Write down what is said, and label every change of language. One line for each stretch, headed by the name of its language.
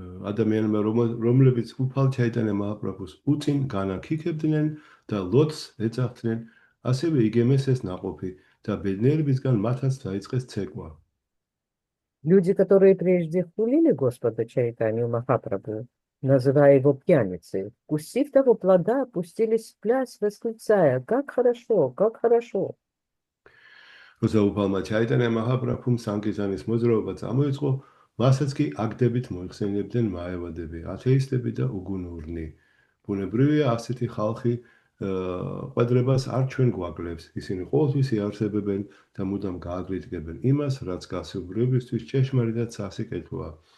Georgian: ადამიანმა რომლებიც უფალ ჩაიტანა მაჰაპრაბჰუს უწინ განაქიქებდნენ და ლოთს ეძახდნენ, ასევე იგემეს ეს ნაყოფი და ბედნიერებისგან მათაც დაიწყეს ცეკვა.
Russian: Люди, которые прежде хулили Господа Чайтанью Махапрабху, называя его пьяницей, вкусив того плода, опустились в пляс, восклицая: «Как хорошо, как хорошо!»
Georgian: როცა უფალმა ჩაიტანა მაჰაპრაბჰუმ სანკირტანის მოძრაობა წამოიწყო, მასაც კი აკდებით მოიხსენებდნენ მაევადები, ათეისტები და უგუნურნი. ბუნებრივია ასეთი ხალხი ყვედრებას არ ჩვენ გვაკლებს. ისინი ყოველთვის იარსებებენ და მუდამ გააკრიტიკებენ იმას, რაც გასაუბრებლისთვის ჭეშმარიტად სასიკეთოა.